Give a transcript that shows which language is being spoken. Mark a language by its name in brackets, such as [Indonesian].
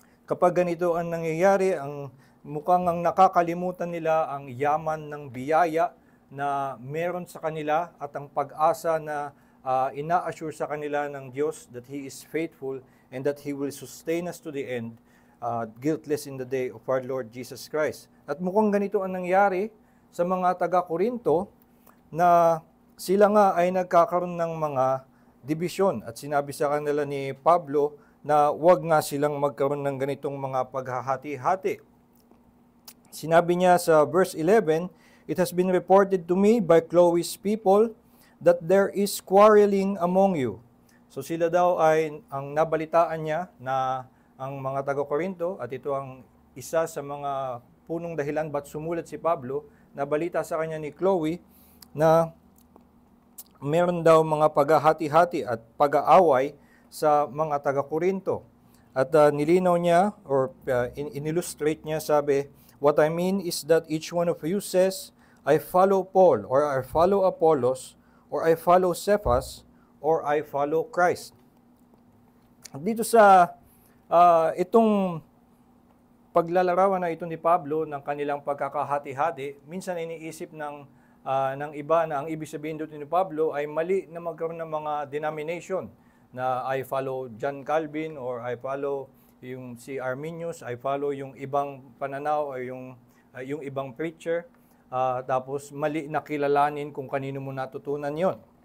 [Filipino] Kapag ganito ang nangyayari, mukhang ang nakakalimutan nila ang yaman ng biyaya na meron sa kanila at ang pag-asa na ina-assure sa kanila ng Diyos [English] that He is faithful and that He will sustain us to the end, guiltless in the day of our Lord Jesus Christ. [Filipino] At mukhang ganito ang nangyari sa mga taga-Korinto na sila nga ay nagkakaroon ng mga dibisyon at sinabi sa kanila ni Pablo na wag nga silang magkaroon ng ganitong mga paghahati-hati. Sinabi niya sa verse 11, [English] "It has been reported to me by Chloe's people that there is quarreling among you." [Filipino] So sila daw ay, ang nabalitaan niya na ang mga taga-Korinto, at ito ang isa sa mga punong dahilan ba't sumulat si Pablo, nabalita sa kanya ni Chloe na meron daw mga paghahati-hati at pag-aaway sa mga taga-Korinto. At nilinaw niya or in-illustrate niya, sabi, [English] "What I mean is that each one of you says, I follow Paul, or I follow Apollos, or I follow Cephas, or I follow Christ." [Filipino] Dito sa itong paglalarawan na ito ni Pablo ng kanilang pagkakahati-hati, minsan iniisip ng iba na ang ibig sabihin dito ni Pablo ay mali na magkaroon ng mga denomination na [English] I follow John Calvin [Filipino] or I follow yung si Arminius, I follow yung ibang pananaw o yung ibang preacher, tapos mali na kilalanin kung kanino mo natutunan yon.